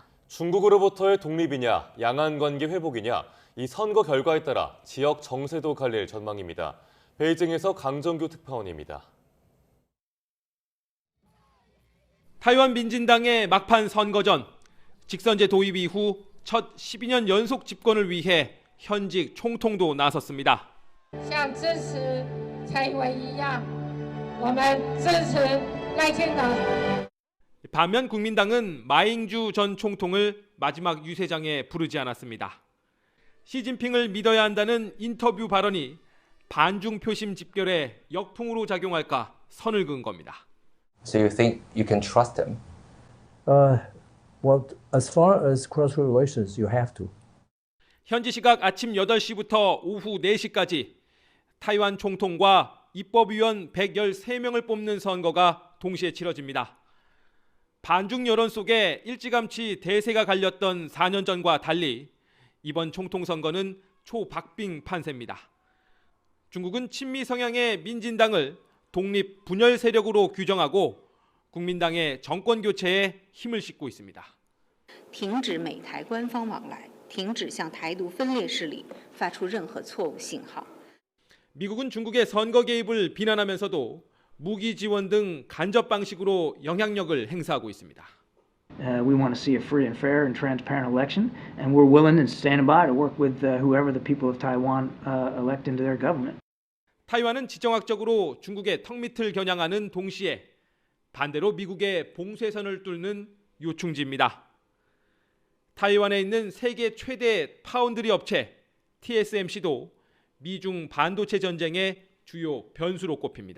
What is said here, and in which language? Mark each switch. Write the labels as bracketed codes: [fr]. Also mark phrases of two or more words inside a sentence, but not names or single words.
[ko] 중국으로부터의 독립이냐, 양안 관계 회복이냐, 이 선거 결과에 따라 지역 정세도 갈릴 전망입니다. 베이징에서 강정규 특파원입니다. 타이완 민진당의 막판 선거전, 직선제 도입 이후 첫 12년 연속 집권을 위해 현직 총통도 나섰습니다. [zh] 像支持蔡英文一样，我们支持赖清德。 [ko] 반면 국민당은 마잉주 전 총통을 마지막 유세장에 부르지 않았습니다. 시진핑을 믿어야 한다는 인터뷰 발언이 반중 표심 집결에 역풍으로 작용할까 선을 그은 겁니다. [en] So you think you can trust him? Well, as far as cross-border relations, you have to. [ko] 현지 시각 아침 8시부터 오후 4시까지 타이완 총통과 입법위원 113명을 뽑는 선거가 동시에 치러집니다. 반중 여론 속에 일찌감치 대세가 갈렸던 4년 전과 달리 이번 총통 선거는 초박빙 판세입니다. 중국은 친미 성향의 민진당을 독립 분열 세력으로 규정하고 국민당의 정권 교체에 힘을 싣고 있습니다. [zh] 停止美台官方往来，停止向台独分裂势力发出任何错误信号。 [ko] 미국은 중국의 선거 개입을 비난하면서도 무기 지원 등 간접 방식으로 영향력을 행사하고 있습니다. [en] We want to see a free and fair and transparent election, and we're willing and standing by to work with whoever the people of Taiwan elect into their government. [ko] 타이완은 지정학적으로 중국의 턱밑을 겨냥하는 동시에 반대로 미국의 봉쇄선을 뚫는 요충지입니다. 타이완에 있는 세계 최대 파운드리 업체 TSMC도 미중 반도체 전쟁의 주요 변수로 꼽힙니다.